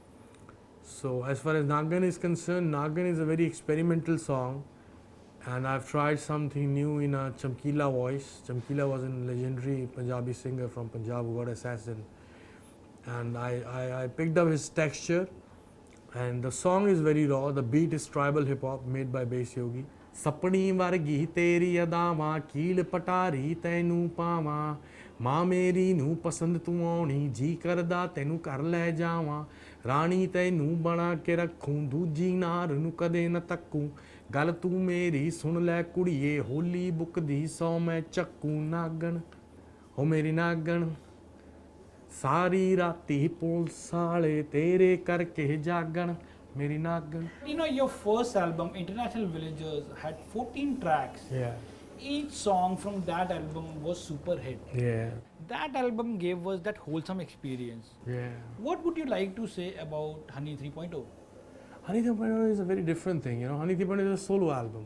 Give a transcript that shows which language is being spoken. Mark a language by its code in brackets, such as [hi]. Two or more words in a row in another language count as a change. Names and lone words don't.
[en] So as far as Nagan is concerned, Nagan is a very experimental song, and I've tried something new in a Chamkila voice. Chamkila was a legendary Punjabi singer from Punjab who got assassinated, and I picked up his texture, and the song is very raw. The beat is tribal hip hop made by Bass Yogi. [pa] ਸਪਨੀ ਵਰਗੀ ਤੇਰੀ ਅਦਾਮਾ ਕੀਲ ਪਟਾਰੀ ਤੈਨੂੰ ਪਾਵਾਂ ਮਾਂ ਮੇਰੀ ਨੂੰ ਪਸੰਦ ਤੂੰ ਆਉਣੀ ਜੀ ਕਰਦਾ ਤੈਨੂੰ ਘਰ ਲੈ ਜਾਵਾਂ ਰਾਣੀ ਤੈਨੂੰ ਬਣਾ ਕੇ ਰੱਖੂੰ ਦੂਜੀ ਨਾਰ ਨੂੰ ਕਦੇ ਨਾ ਤੱਕੂ ਗੱਲ ਤੂੰ ਮੇਰੀ ਸੁਣ ਲੈ ਕੁੜੀਏ ਹੋਲੀ ਬੁੱਕਦੀ 100 ਮੈਂ ਚੱਕੂ ਨਾਗਣ ਹੋ ਮੇਰੀ ਨਾਗਣ ਸਾਰੀ ਰਾਤੀ ਪੁਲਿਸ ਵਾਲੇ ਤੇਰੇ ਕਰਕੇ ਜਾਗਣ ਮੇਰੀ ਨਾਗਣ. [en] You know, your first album, International Villagers, had 14 tracks. Yeah. Each song from that album was super hit. Yeah. That album gave us that wholesome experience. Yeah. What would you like to say about Honey 3.0? Honey 3.0 is a very different thing, Honey 3.0 is a solo album.